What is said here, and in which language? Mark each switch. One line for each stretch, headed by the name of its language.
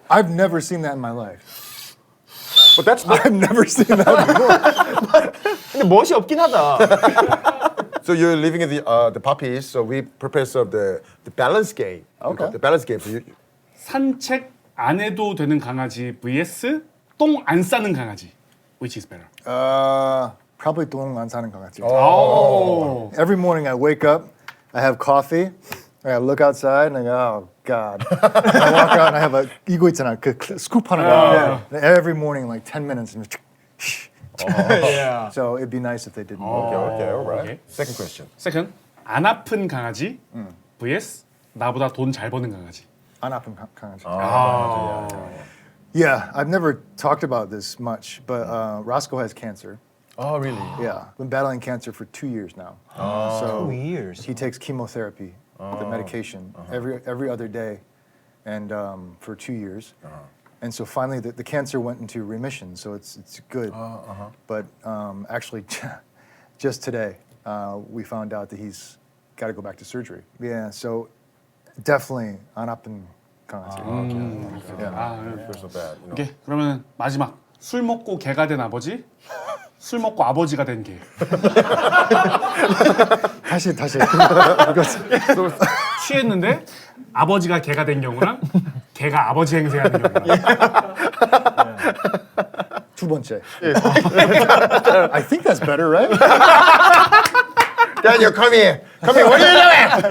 English: I've never seen that in my life. But that's not. I've never seen that before.
Korean: 근데 멋이 없긴 하다.
English: So you're living in the puppies. So we prepare some of the balance game. Okay. The balance game. So you,
Korean: 산책 안 해도 되는 강아지 vs 똥 안 싸는 강아지.
English: Which is better? Probably
Korean: 똥 안 싸는 강아지.
English: Oh. Every morning I wake up, I have coffee, I look outside and I go, oh God. I walk out and I have a
Korean: 이거 있잖아, 그
English: scoop 하는 거. Every morning like 10 minutes. And Yeah. so it'd be nice if they didn't. okay, all right. Okay. Second question.
Korean: Second, 안 아픈 강아지 vs 나보다 돈 잘 버는 강아지. 안 아픈 강아지.
English: Yeah, I've never talked about this much, but Roscoe has cancer. Oh, really? Yeah, been battling cancer for 2 years now. So 2 years. he takes chemotherapy, the medication, every other day, and for 2 years. And so finally, the cancer went into remission, so it's good. But actually, just today, we found out that he's got to go back to surgery. Yeah, so definitely
Korean: 안 아픈 강아지.
English: So bad. You know.
Korean: 오케이. 그러면 마지막. 술 먹고 개가 된 아버지, 술 먹고 아버지가 된 개. 다시. 취했는데 아버지가 개가 된 경우랑 개가 아버지 행세하는 경우. 두 번째.
English: I think that's better, right? Daniel, come here. Come here. What are you doing?